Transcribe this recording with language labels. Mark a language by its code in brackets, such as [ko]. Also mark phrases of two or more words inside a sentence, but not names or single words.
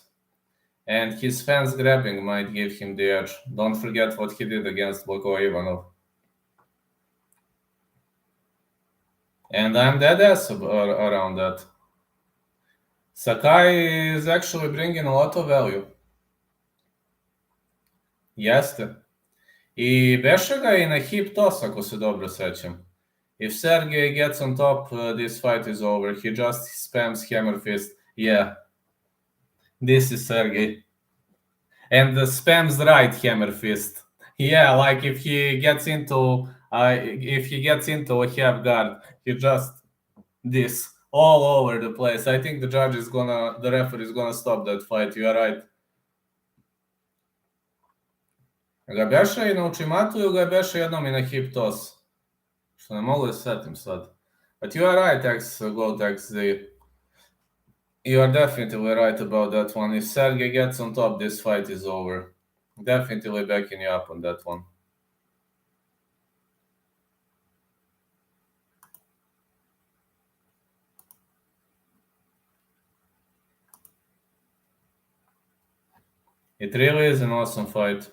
[en] And his fans grabbing might give him the edge. Don't forget what he did against Boko Ivanov. And I'm dead ass around that. Sakai is actually bringing a lot of value. [sr] Jeste. I beše ga i na [en] hip toss, [sr] ako se dobro sećam. [en] If Sergey gets on top, this fight is over. He just spams hammer fist. Yeah, this is Sergey. And spams right hammer fist. Yeah, like if he gets into a half guard, he just this all over the place. I think the referee is gonna stop that fight. You are right. [sr] Ga beše i na ultimatu ili ga beše jednom i na [en] hip toss? [sr] Što ne mogu da se setim sad. [en] But you are right, XZ. You are definitely right about that one. If Sergey gets on top, this fight is over. Definitely backing you up on that one. It really is an awesome fight.